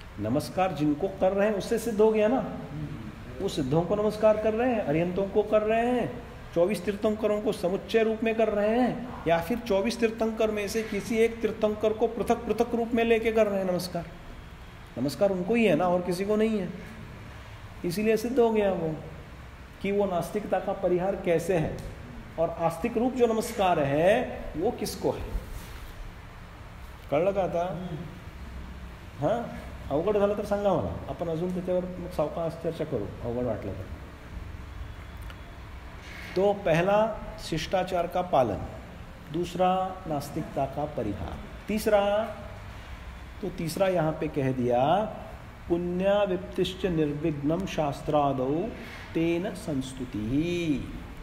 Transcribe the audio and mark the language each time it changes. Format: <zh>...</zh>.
<hi>नमस्कार जिनको कर रहे हैं उससे सिद्ध हो गया ना। वो सिद्धों को नमस्कार कर रहे हैं, अरिहंतों को कर रहे हैं, 24 तीर्थंकरों को समुच्चय रूप में कर रहे हैं, या फिर 24 तीर्थंकर में से किसी एक तीर्थंकर को पृथक पृथक रूप में लेके कर रहे हैं नमस्कार। नमस्कार उनको ही है ना, और किसी को नहीं है। इसीलिए सिद्ध हो गया वो कि वो नास्तिकता का परिहार कैसे है। और आस्तिक रूप जो नमस्कार है वो किसको है?</hi> <mr>कळ लगा था? हां, अवघड झालं तर सांगा मला, आपण अजून त्याच्यावर मग सावकाश चर्चा करू अवघड वाटलं तर।</mr> <hi>तो पहला शिष्टाचार का पालन, दूसरा नास्तिकता का परिहार, तीसरा यहाँ पे कह दिया</hi> <sa>पुण्याविप्तिश्च निर्विघ्नं शास्त्रादौ तेन संस्तुति।</sa>